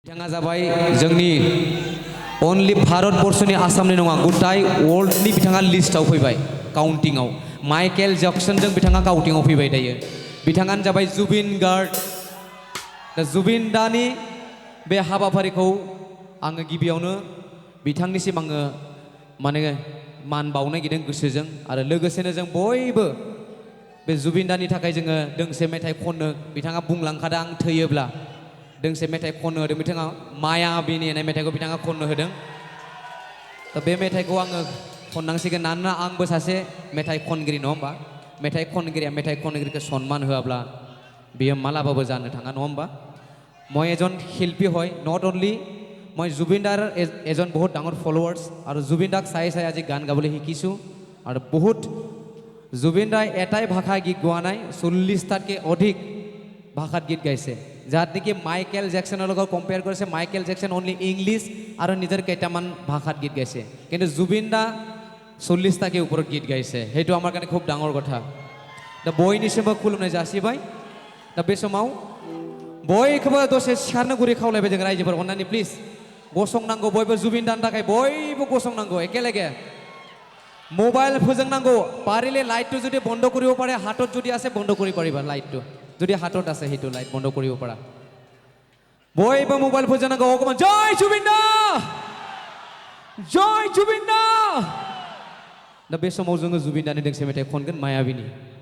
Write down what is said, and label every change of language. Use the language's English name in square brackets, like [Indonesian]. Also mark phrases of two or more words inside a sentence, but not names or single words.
[Bodo] बिथाङा जाबाय जोंनि अनलि भारतबर्षनि आसामनि नङा गथाय वर्ल्डनि बिथाङा लिस्टआव फैबाय काउन्टिंआव माइकेल जैक्सनजों बिथाङा काउन्टिंआव फैबाय दायो बिथाङानो जाबाय जुबिन गार्ग दा जुबिन दानि बे हाबाफारिखौ आङो गिबियावनो बिथांनिसिम आङो माने मान बावनो नागिरदों गोसोजों आरो लोगोसेनो जों बयबो बे जुबिन दानि थाखाय जोङो दोंसे मेथाइ खननो बिथाङा बुंलांखादों आं थैयोब्ला दोंसे मेथाइ खननो होदों बिथाङा मायाबिनि होननाय मेथाइखौ बिथाङा खननो होदों दा बे मेथाइखौ आङो खननांसिगोन मानोना आंबो सासे मेथाइ खनगिरि नङा होमबा मेथाइ खनगिरिखौ सनमान होआब्ला बियो मालाबाबो जानो थाङा नङा होमबा [Assamese] মই এজন শিল্পী হয় নট অনলি মই জুবিন দাৰ এজন বহুত ডাঙৰ ফলোৱাৰ্ছ আৰু জুবিন দাক চাই চাই আজি গান গাবলৈ শিকিছোঁ আৰু বহুত জুবিন দাই এটাই ভাষা গীত গোৱা নাই 40টাতকৈ অধিক ভাষাত গীত গাইছে যাত নেকি মাইকেল জেকসনৰ লগত কম্পেয়াৰ কৰিছে মাইকেল জেকসন অনলি ইংলিছ আৰু নিজৰ কেইটামান ভাষাত গীত গাইছে কিন্তু জুবিন দা 40টাকে ওপৰত গীত গাইছে সেইটো আমাৰ কাৰণে খুব ডাঙৰ কথা [Bodo] दा बयनिसिमबो खुलुमनाय जासिबाय दा बे समाव बयखौबो दसे सिखारनो गुरै खावलायबाय जों रायजोफोर अननानै प्लिज गसंनांगौ बयबो जुबिन दानि थाखाय बयबो गसंनांगौ एकेलगे मोबाइल फोजोंनांगौ पारिले [Assamese] लाइटটো যদি বন্ধ কৰিব পাৰে হাতত যদি আছে বন্ধ কৰি পাৰিবা লাইটটো যদি হাতত আছে হেতু লাইট বন্ধ কৰিব পাৰা বয়বো মোবাইল [Bodo] फोजोंनांगौ [Assamese] অকমান জয় [Bodo] जुबिन दा दा बे समाव जोङो जुबिन दानि दोंसे मेथाइ खनगोन मायाबिनि